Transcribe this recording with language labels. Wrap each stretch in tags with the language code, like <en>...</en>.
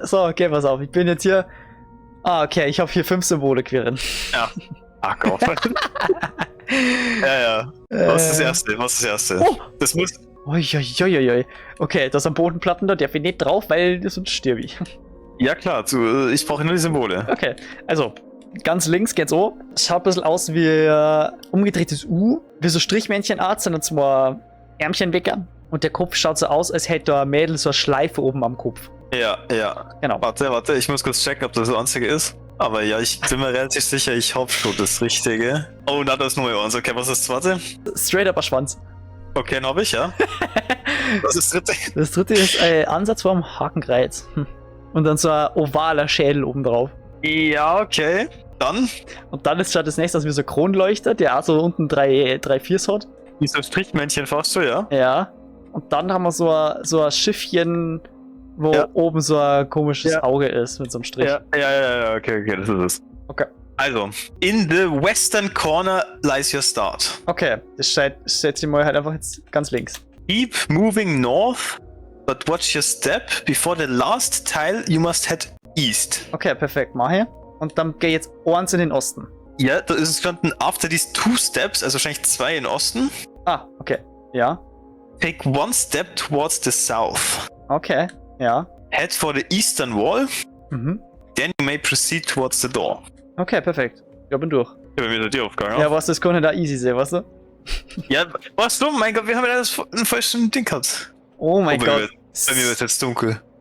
<de>So, okay, pass auf. Ich bin jetzt hier. Ah, okay, ich habe hier 5 Symbole, Quirin. Ja. Ach Gott. ja. Was ist das erste? Oh. Das muss. Uiuiuiui. Okay, das am Bodenplatten da, der bin nicht drauf, weil sonst stirb ich. Ja klar, ich brauche nur die Symbole. Okay, also ganz links geht's so. Schaut ein bisschen aus wie umgedrehtes U, wie so Strichmännchenart, sind und zwei Ärmchenweckern. Und der Kopf schaut so aus, als hätte ein Mädel so eine Schleife oben am Kopf. Ja. Genau. Warte, ich muss kurz checken, ob das das einzige ist. Aber ja, ich bin mir relativ sicher, ich hab schon das Richtige. Oh, na, das ist nur eins. Okay, was ist das zweite?</de> <en>Straight up</en> <de>ein Schwanz. Okay, den hab ich, ja. Was ist das dritte? Das dritte ist Ansatz vom Hakenkreuz. Und dann so ein ovaler Schädel oben drauf. Ja, okay. Dann? Und dann schaut das nächste aus wie so ein Kronleuchter, der auch so unten drei Viers hat. Dieser Strichmännchen fast du, ja? Ja. Und dann haben wir so ein Schiffchen, wo Ja. oben so ein komisches Ja. Auge ist mit so einem Strich. Ja, okay, das ist es. Okay.</de> <en>Also, in the western corner lies your start.</en> <de>Okay, das setze ich mal halt einfach jetzt ganz links.</de> <en>Keep moving north, but watch your step. Before the last tile, you must head east.</en> <de>Okay, perfekt, mach ich. Und dann gehe ich jetzt eins in den Osten. Ja, da ist es gestanden,</de> <en>after these 2 steps,</en> <de>also wahrscheinlich 2 in Osten, Ah, okay. Ja.</de> <en>take 1 step towards the south.</en> <de>Okay. Ja.</de> <en>Head for the eastern wall, Mhm. then you may proceed towards the door.</en> <de>Okay, perfekt. Ich bin durch. Ich habe mir die Aufgabe. Ja, was, das kann da easy sein, weißt du? Ja, was du? Mein Gott, wir haben ja das ein falsches Ding gehabt. Oh mein Oh, Gott. Bei mir wird jetzt dunkel.</de>